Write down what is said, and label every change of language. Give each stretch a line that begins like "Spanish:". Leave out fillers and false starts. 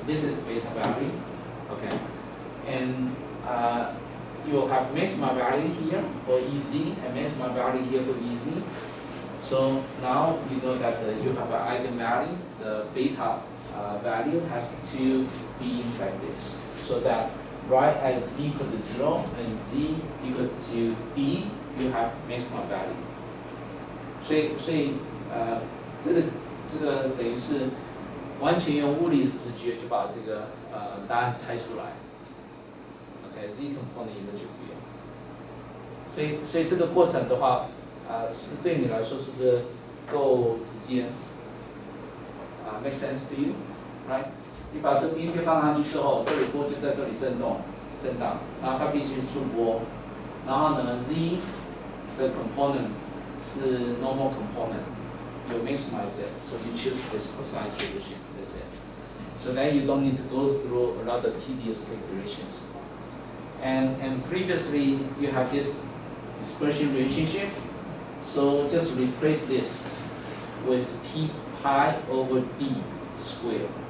English: This is beta value, okay, and you will have maximum value here for EZ and maximum value here for EZ. So now you know that you have an eigenvalue. The beta value has to be like this, so that right at z equal to 0 and z equal to d, you have maximum value.
Chinese: 所以这个等于是完全用物理的直觉就把这个答案猜出来。
English: OK, z component electric field。
Chinese: 所以这个过程的话，是对你来说是不是够直接？
English: make sense to you, right?
Chinese: 你把这个边界放上去之后，这里波就在这里震荡，然后它必须出波，然后呢 z 的 component 是 normal component，
English: you maximize it, so you choose this cosine solution. That's it. So then you don't need to go through a lot of tedious calculations. And previously you have this dispersion relationship, so just replace this with p pi over d squared.